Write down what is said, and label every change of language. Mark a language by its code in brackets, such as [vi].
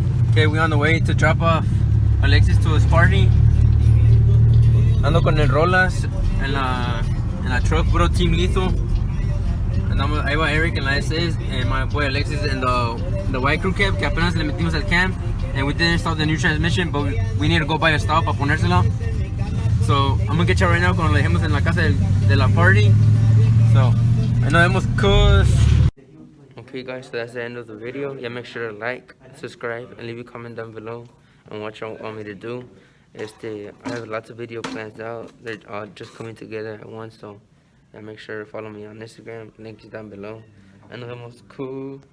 [en] Okay, we're on the way to drop off Alexis to his party. [es] Ando con el Rolas en la truck, bro, Team Lethal. Andamos, ahí va Eric en la SS, [en] and my boy [es] Alexis en [en] the white crew cab, [es] que apenas le metimos al cam. [en] and we did install the new transmission, but we need to go buy a stop [es] para ponérsela. [en] So I'm gonna get you right now [es] cuando le dejemos en la casa de la [en] party. [es] So, ahí nos vemos, cuz. [en] Okay guys, so that's the end of the video. Yeah, make sure to like, subscribe, and leave a comment down below on what y'all want me to do. I have lots of video plans out. They're all just coming together at once, so yeah, make sure to follow me on Instagram. Link is down below. And [es] nos vemos, [en] cool.